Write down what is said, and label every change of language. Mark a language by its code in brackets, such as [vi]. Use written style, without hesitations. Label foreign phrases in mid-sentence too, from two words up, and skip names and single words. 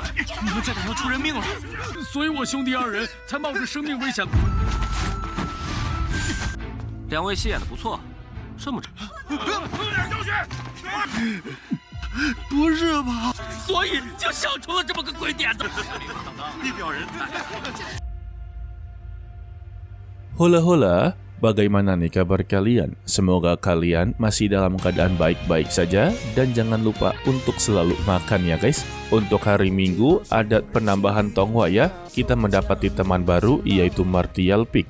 [zh] 你们在打要出人命了，所以我兄弟二人才冒着生命危险。两位戏演的不错，这么有点教训。不是吧？所以就想出了这么个鬼点子。一表人才。 [id] Hula-hula, bagaimana nih kabar kalian? Semoga kalian masih dalam keadaan baik-baik saja dan jangan lupa untuk selalu makan ya guys. Untuk hari Minggu ada penambahan Tonghua ya. Kita mendapati teman baru yaitu Martial Peak.